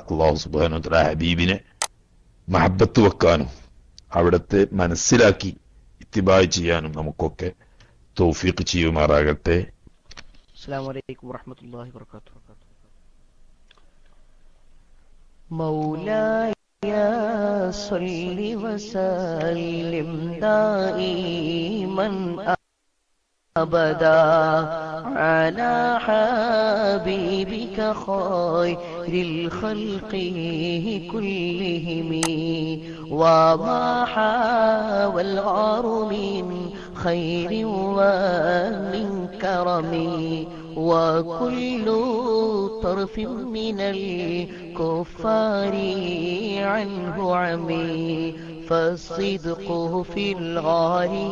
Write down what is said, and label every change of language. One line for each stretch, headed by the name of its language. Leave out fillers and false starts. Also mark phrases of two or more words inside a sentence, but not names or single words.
Malayalam: അല്ലാഹു
Arabic: سبحانه وتعالى
Malayalam: ഹബീബിനെ മഹബ്ബത്ത് വെക്കാനും അവിടുത്തെ മനസ്സിലാക്കി ഇത്തിബായ് ചെയ്യാനും നമുക്കൊക്കെ തൗഫീഖ് ചെയ്യുമാറാകട്ടെ.
Arabic: السلام عليكم ورحمة الله وبركاته. مولاي صل وسلم دائما أبدا على حبيبك خير الخلق كلهم وما حاوى الغار من خير ومن كرم وكل طرف من الكفار عنه عمي فالصدق في الغار